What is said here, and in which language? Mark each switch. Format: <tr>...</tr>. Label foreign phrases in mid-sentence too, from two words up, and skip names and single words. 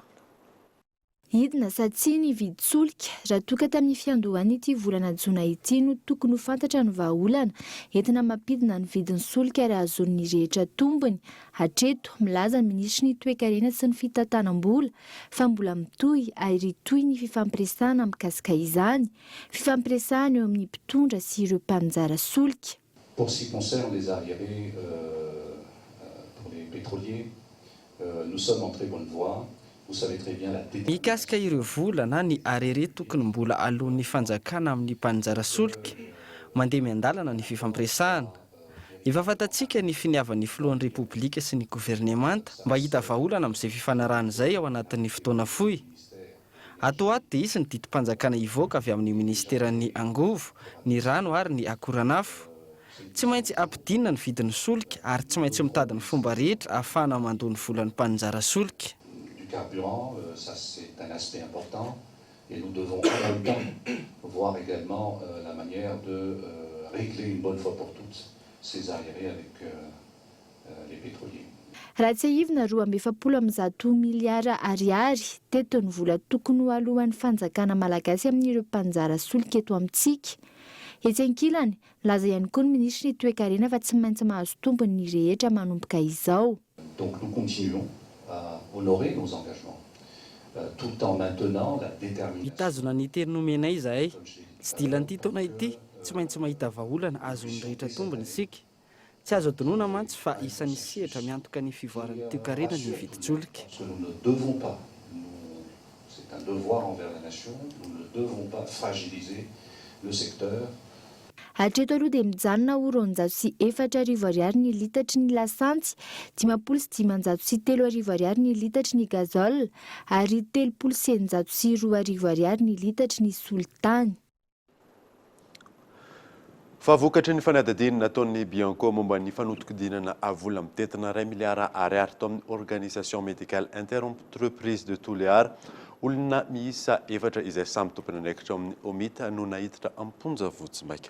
<mg>Hidina sa tsy ny vidy solika raha toka tamin'ny fiandohany ity volana jona ity no tokony ho fantatra ny vahaolana entina mampidina ny vidin'ny solika ary azon'ny rehetra tombony. Hatreto milaza ny ministry ny toe-karena sy ny fitantanam-bola fa mbola mitohy ary toy ny fifampiresahana mikasika izany. Fifampiresahana eo amin'ny mpitondra sy ireo mpanjara solika.</mg> <fr>Pour ce qui concerne les arriérés pour les pétroliers, nous sommes en très bonne voie.</fr> <mg>Mikasika ireo vola na ny arere tokony mbola alohan'ny fanjakana amin'ny mpanjara solika mandeha miandalana ny fifampiresahana. Efa fantatsika ny finiavan'ny filohan'ny repoblika sy ny governemanta mba hita vahaolana amin'izay fifanarahana izay ao anatin'ny fotoana fohy. Atao ato dia isy ny didim-panjakana ivoaka avy amin'ny ministeran'ny angovo, ny rano ary ny akoranafo. Tsy maintsy ampidinina ny vidin'ny solika ary tsy maintsy mitady ny fomba rehetra ahafahana mandoa ny volan'ny mpanjara solika.</mg> <fr>Carburant, ça c'est un aspect important et nous devons en même temps voir également la manière de régler une bonne fois pour toutes ces arriérés avec les pétroliers.</fr> <mg>Raha tsy ahivina 2.7 miliara ariary teto ny vola tokony ho alohan'ny fanjakana malagasy amin'ireo mpanjara solika eto amintsika. Etsy ankilany, laza ihany koa ny ministry ny toe-karena fa tsy maintsy mahazo tombony ny rehetra manomboka izao.</mg> <fr>Donc nous continuons à honorer nos engagements tout en maintenant la détermination.</fr> <mg>Mitazona ny teny nomenay izahay. Tsy dilan'ity taona ity, tsy maintsy mahita vahaolana azon'ny rehetra tombony isika. Tsy azo adonoina mantsy fa isan'ny sehatra miantoka ny fivoaran'ny toe-karena ny vidin-tsolika.</mg> <fr>Nous ne devons pas, c'est un devoir envers la nation, nous ne devons pas fragiliser le secteur.</fr> <mg>Hatreto aloha dia mijanona ho 204 ariary ny litatry ny lasantsy, 503 ariary ny litatry ny gazole ary 302 ariary ny litatry ny solitany. Fa vokatry ny fanadadinina nataon'ny Bianco momba ny fanodikodinana avola mitetina 1 miliara ariary tao amin'ny organisation médicale interentreprise de Toliara, olona miisa 4 izay samy tompony andraikitra amin'ny omita no nahitatra amponja votsimaika.</mg>